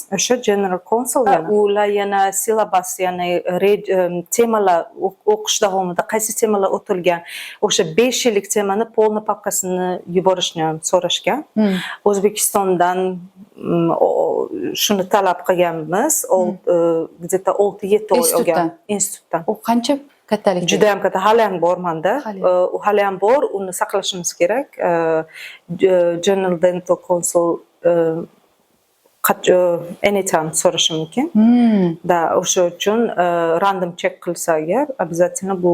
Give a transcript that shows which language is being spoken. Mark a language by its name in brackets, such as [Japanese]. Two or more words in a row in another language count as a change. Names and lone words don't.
[Uzbek] O'sha General Council ular yana syllabus, ya'ni temalar o'qish davomida qaysi temalar o'tilgan, o'sha 5 yillik temani polni papkasini yuborishni ham so'rashgan. O'zbekistondan shuni talab qilganmiz. Где-то 6-7 oy olgan institutdan. U qancha kattalik? Juda ham katta, hali ham bormanda. U hali ham bor, uni saqlashimiz kerak. General Dental Council anytime so'rashi mumkin. Da, o'sha uchun [English] random check [Uzbek] qilsa agar, обязательно bu